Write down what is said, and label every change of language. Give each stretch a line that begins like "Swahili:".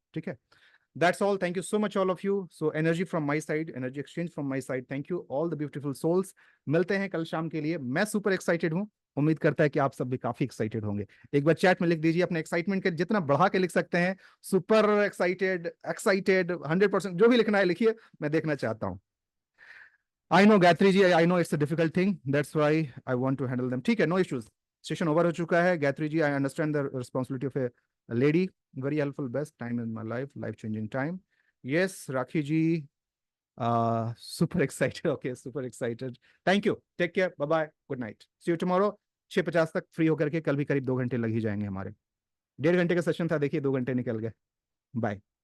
Hindi: ठीक है,
English: That's all, thank you so much all of you. So energy from my side, energy exchange from my side, thank you all the beautiful souls.
Hindi: मिलते हैं कल शाम के लिए, मैं सुपर एक्साइटेड हूँ, उम्मीद करता है कि आप सब भी काफी एक्साइटेड होंगे। एक बार चैट में लिख दीजिए अपने एक्साइटमेंट के, जितना बढ़ा के लिख सकते हैं, सुपर एक्साइटेड, एक्साइटेड, 100%, जो भी लिखना है लिखिए, मैं देखना चाहता हूँ।
English: I know Gayatri ji, I know it's a difficult thing. That's why I want to handle them.
Hindi: ठीक है,
English: no issues.
Hindi: Session over हो चुका है.
English: Gayatri ji, I understand the responsibility of a lady. Very helpful, best time in my life, life-changing time. Yes, Rakhi ji, super excited. Okay, super excited. Thank you. Take care. Bye bye. Good night. See you tomorrow.
Hindi: 6:50 तक free होकर के, कल भी करीब 2 घंटे लग ही जाएंगे हमारे। 1.5 घंटे का सेशन था, देखिए 2 घंटे निकल गए। बाय।